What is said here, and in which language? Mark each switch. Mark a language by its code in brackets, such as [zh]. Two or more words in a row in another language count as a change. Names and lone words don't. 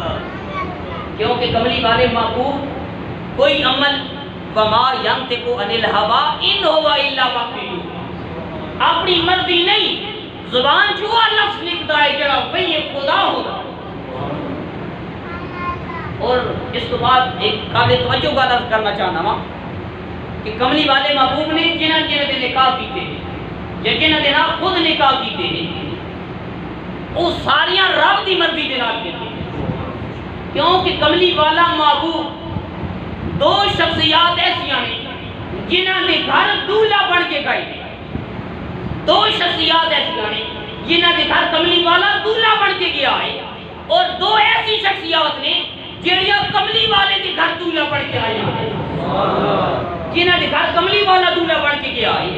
[ur] کیونکہ کملی والے محبوب کوئی عمل [ar] وما ینطق عن الہوی ان ہوا الا وحی، [ur] اپنی مرضی نہیں، زبان جو لفظ لکھتا ہے جڑا وہی خدا ہوگا۔ اور اس کے بعد ایک قابل توجہ کا لفظ کرنا چاہنا ہوں کہ کملی والے محبوب نے [pa] جنہاں دے نکاح کیتے [ur] ہیں یا [pa] جنہاں دے نال خود نکاح کیتے ہیں، وہ ساریاں رب دی مرضی دے نال کیتے ہیں، کیونکہ کملی والا محبوب دو شخصیات ایسیاں ہیں جنہاں نے گھر دولہا بن کے گئے ہیں، دو شخصیات ایسیاں ہیں جنہاں نے گھر کملی والا دولہا بن کے گیا ہے، اور دو ایسی شخصیات نے جڑیاں کملی والے کے گھر دولہا بن کے آئی ہیں، جنہاں نے گھر کملی والا دولہا بن کے گیا ہے۔